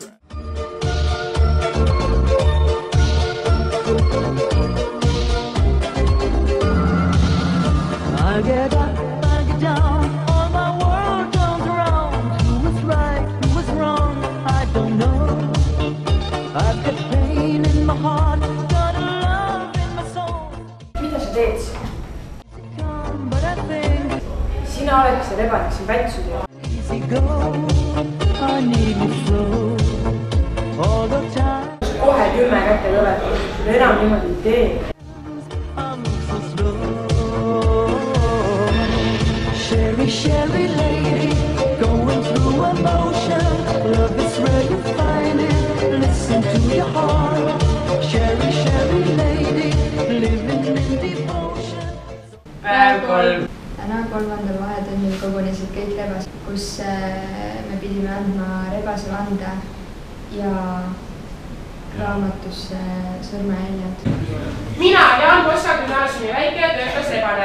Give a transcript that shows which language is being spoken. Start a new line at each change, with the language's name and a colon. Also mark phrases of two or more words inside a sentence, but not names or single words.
English: I get up, I get down, all my world comes around. Who was right, who was wrong, I don't know. I've got pain in my heart, got a love in my soul.
Estonian: Mida sa teed siin? Sina oled see rebane, kes on pätsu teeb. Kohe 10 kätte kõletab, enam niimoodi ei tee.
English: Sherry, Sherry lady, going through emotion. Love is where you find it, listen to your heart. Sherry, Sherry lady, living in devotion.
Estonian: Päev 3. Täna 3. vahetunnil kogunesid kõik rebased, kus me pidime andma rebase vande ja raamatusse sõrmejäljed. Mina, Jaan Koska gümnaasiumi väike ja töökas rebane.